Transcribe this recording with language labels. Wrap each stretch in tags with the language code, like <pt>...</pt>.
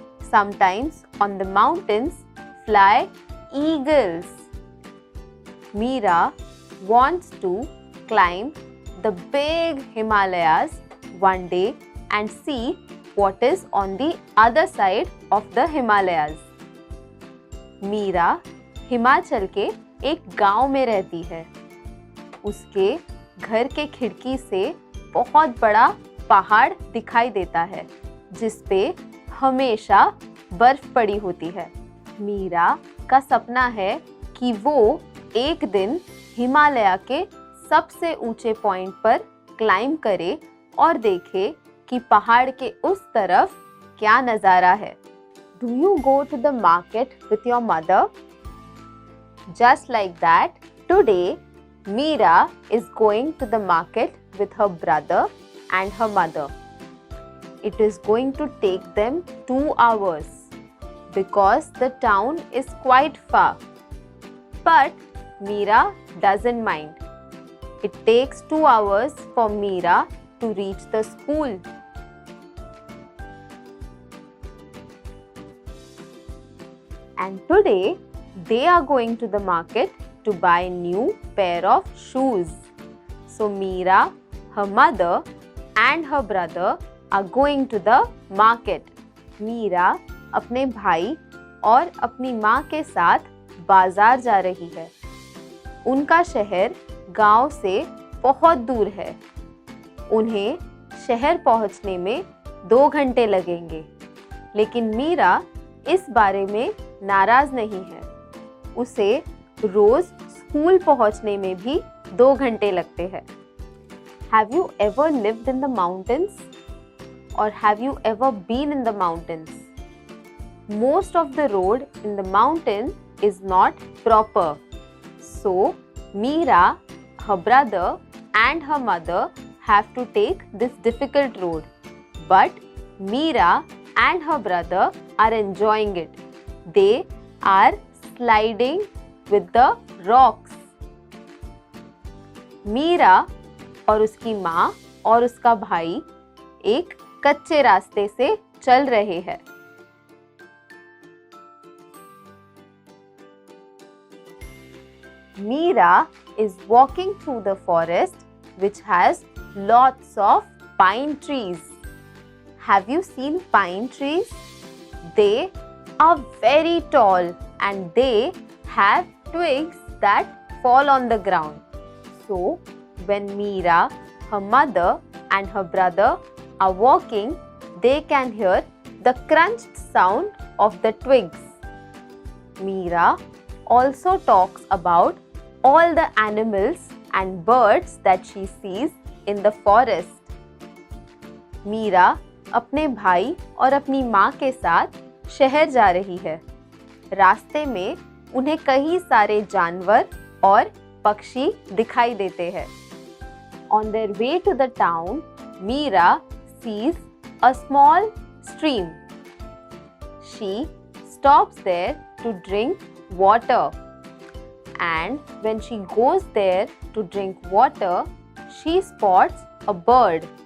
<en>Sometimes on the mountains fly eagles. Meera wants to climb the big Himalayas one day and see what is on the other side of the Himalayas.</en> <hi>Meera Himachal के एक गांव में रहती है. उसके घर के खिड़की से बहुत बड़ा पहाड़ दिखाई देता है जिस पे हमेशा बर्फ पड़ी होती है. मीरा का सपना है कि वो एक दिन हिमालय के सबसे ऊंचे पॉइंट पर क्लाइंब करे और देखे कि पहाड़ के उस तरफ क्या नज़ारा है.</hi> <en>Do you go to the market with your mother? Just like that, today Meera is going to the market with her brother and her mother. It is going to take them 2 hours because the town is quite far. But Meera doesn't mind. It takes 2 hours for Meera to reach the school. And today they are going to the market to buy a new pair of shoes. So Meera, her mother and her brother are going to the market.</en> <hi>Meera अपने भाई और अपनी माँ के साथ बाजार जा रही है. उनका शहर गांव से बहुत दूर है. उन्हें शहर पहुंचने में 2 घंटे लगेंगे. लेकिन मीरा इस बारे में नाराज नहीं है. उसे रोज स्कूल पहुंचने में भी 2 घंटे लगते हैं.</hi> <en>Have you ever lived in the mountains? Or have you ever been in the mountains? Most of the road in the mountain is not proper. So, Meera, her brother and her mother have to take this difficult road. But Meera and her brother are enjoying it. They are sliding with the rocks.</en> <hi>Meera और उसकी माँ और उसका भाई एक कच्चे रास्ते से चल रहे हैं।</hi> <en>Meera is walking through the forest which has lots of pine trees. Have you seen pine trees? They are very tall and they have twigs that fall on the ground. So, when Meera, her mother and her brother are walking, they can hear the crunched sound of the twigs. Meera also talks about all the animals and birds that she sees in the forest.</en> <hi>Meera अपने भाई और अपनी माँ के साथ शहर जा रही है। रास्ते में उन्हें कई सारे जानवर और पक्षी दिखाई देते हैं।</hi> <en>On their way to the town, Meera sees a small stream. She stops there to drink water. And when she goes there to drink water, she spots a bird.</en>